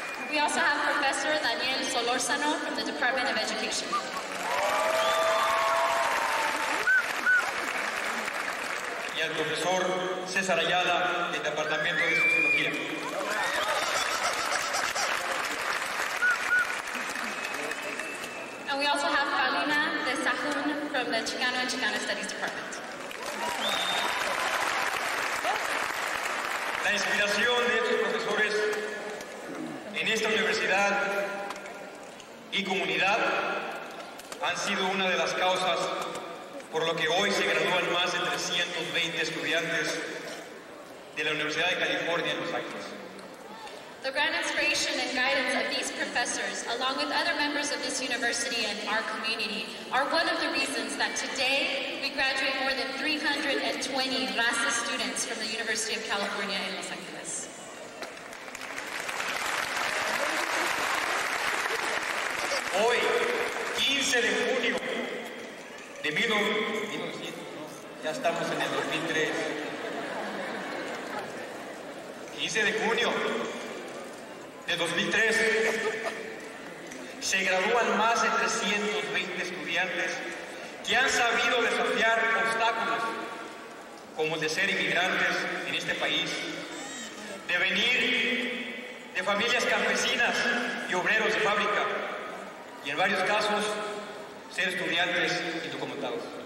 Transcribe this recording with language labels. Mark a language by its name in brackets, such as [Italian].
[English] We also have Professor Daniel Solórzano from the Department of Education. [Spanish] Y al profesor César Ayala del Departamento de Sociología. [English] And we also have Paulina de Sahun from the Chicano and Chicana Studies Department. [Spanish] La La inspiración de estos profesores en esta universidad y comunidad han sido una de las causas por lo que hoy se gradúan más de 320 estudiantes de la Universidad de California en Los Ángeles. [English] The grand inspiration and guidance of these professors, along with other members of this university and our community, are one of the reasons that today we graduate more than 320 RASA students from the University of California in Los Angeles. [Spanish] Hoy, 15 de junio de 1900, ya estamos en el 2003. 15 de junio de 2003 se gradúan más de 320 estudiantes que han sabido desafiar obstáculos como el de ser inmigrantes en este país, de venir de familias campesinas y obreros de fábrica, y en varios casos ser estudiantes indocumentados.